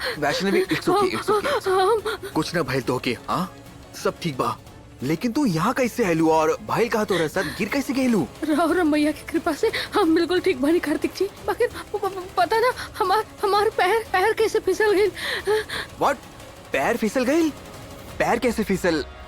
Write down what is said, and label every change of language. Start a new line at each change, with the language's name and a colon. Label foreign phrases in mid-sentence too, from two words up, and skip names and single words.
English: वैष्णवी it's okay, it's okay.
Bhojpuri: कुछ ना भइल तो के, हाँ सब ठीक बा। लेकिन तू यहाँ कैसे आयलू और भाई कहा तो साथ गिर कैसे गयलू? राव रमैया की कृपा से हम बिल्कुल ठीक बनी कार्तिक जी। बाकी पता ना हमार पैर कैसे फिसल गई। व्हाट? पैर फिसल गई? पैर कैसे फिसल?